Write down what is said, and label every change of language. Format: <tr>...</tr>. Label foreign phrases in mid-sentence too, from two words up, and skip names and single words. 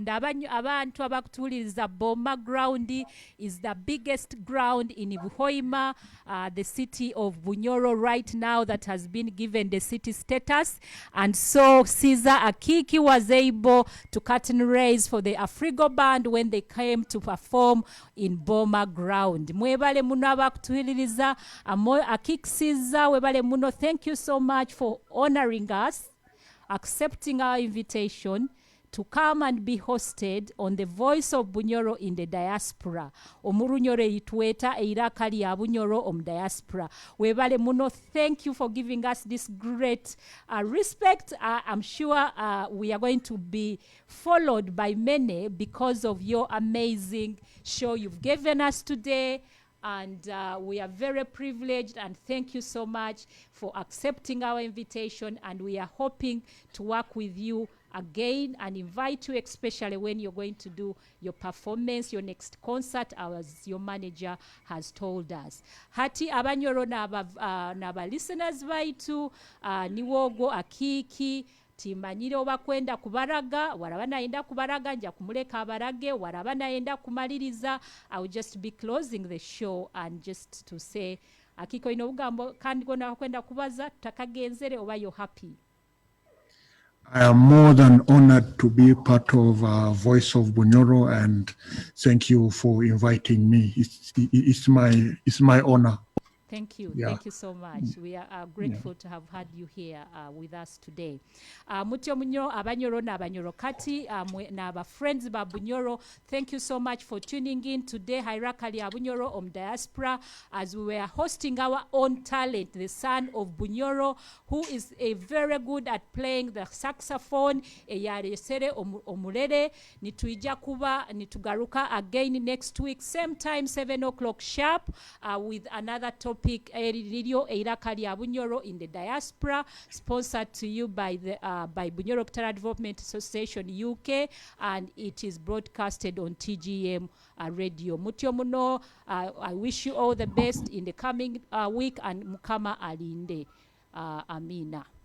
<nyo>Abantu abakutuuliriza,</nyo> <en>Boma Ground is the biggest ground in Buhoima, the city of Bunyoro right now that has been given the city status. And so Caesar Akiiki was able to curtain raise for the Afrigo band when they came to perform in Boma Ground.</en> <nyo>Mwebale muno abakutuuliriza, Akiiki webale muno,</nyo> <en>thank you so much for honoring us, accepting our invitation to come and be hosted on the Voice of Bunyoro in the diaspora.</en> <nyo>Omurunyoro itweta eiraka lya Bunyoro diaspora. Webale muno,</nyo> <en>thank you for giving us this great respect. I'm sure we are going to be followed by many because of your amazing show you've given us today. And we are very privileged, and thank you so much for accepting our invitation, and we are hoping to work with you again and invite you, especially when you're going to do your performance, your next concert, as your manager has told us.</en> <nyo>Hati abanyoro naba listeners baitu niwogo Akiiki timanyire oba kwenda kubaraga, waraba naenda kubaraga nja kumuleka abarage, waraba naenda kumaliriza.</nyo> <en>I will just be closing the show and just to say Akiko</en> <nyo>ino ugambo kandi gona kwenda kubaza takagenzere</nyo> <en>oba you're happy. I am more than honored to be part of Voice of Bunyoro, and thank you for inviting me. It's my honor. Thank you. Yeah. Thank you so much. We are grateful to have had you here with us today.</en> <nyo>Mutyo Bunyoro, abanyoro na abanyoro kati, na aba friends ba Bunyoro,</nyo> <en>thank you so much for tuning in today. Hairakali Bunyoro diaspora, as we were hosting our own talent, the son of Bunyoro, who is a very good at playing the saxophone.</en> <nyo>Eyaresere omulere, nituija kuba, nitugaruka</nyo> <en>again next week, same time, 7 o'clock sharp, with another topic. Radio Eiraka lya Bunyoro in the diaspora, sponsored to you by the by Bunyoro Development Association UK, and it is broadcasted on TGM radio.</en> <nyo>Mutyo muno,</nyo> <en>I wish you all the best in the coming week, and</en> <nyo>Mukama alinde.</nyo> <en>Amina.</en>